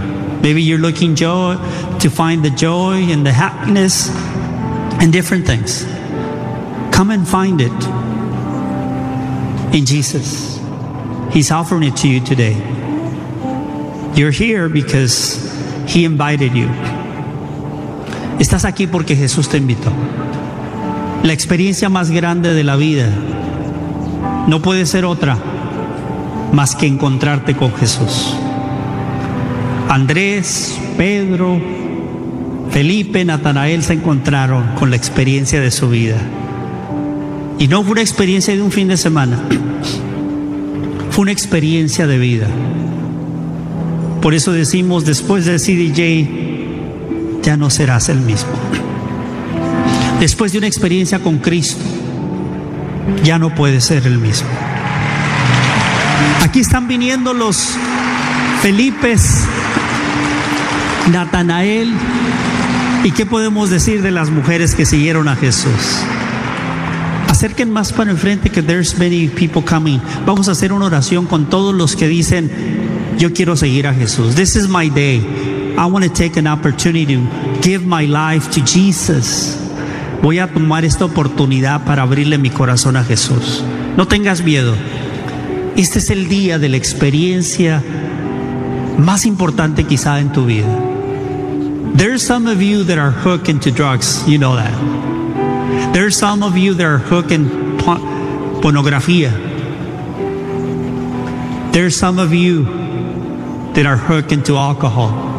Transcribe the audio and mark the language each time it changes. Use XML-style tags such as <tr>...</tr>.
<en>Maybe you're looking joy to find the joy and the happiness and different things. Come and find it in Jesus. He's offering it to you today. You're here because he invited you.</en> <es>Estás aquí porque Jesús te invitó. La experiencia más grande de la vida no puede ser otra más que encontrarte con Jesús. Andrés, Pedro, Felipe, Natanael se encontraron con la experiencia de su vida. Y no fue una experiencia de un fin de semana. Fue una experiencia de vida. Por eso decimos, después de CDJ, ya no serás el mismo. Después de una experiencia con Cristo, ya no puedes ser el mismo. Aquí están viniendo los Felipes, Natanael, ¿y qué podemos decir de las mujeres que siguieron a Jesús? Acerquen más para enfrente, que</es> <en>there's many people coming.</en> <es>Vamos a hacer una oración con todos los que dicen, yo quiero seguir a Jesús.</es> <en>This is my day. I want to take an opportunity to give my life to Jesus.</en> <es>Voy a tomar esta oportunidad para abrirle mi corazón a Jesús. No tengas miedo. Este es el día de la experiencia más importante quizá en tu vida.</es> <en>There's some of you that are hooked into drugs, you know that. There's some of you that are hooked in pornografía. There's some of you that are hooked into alcohol.</en>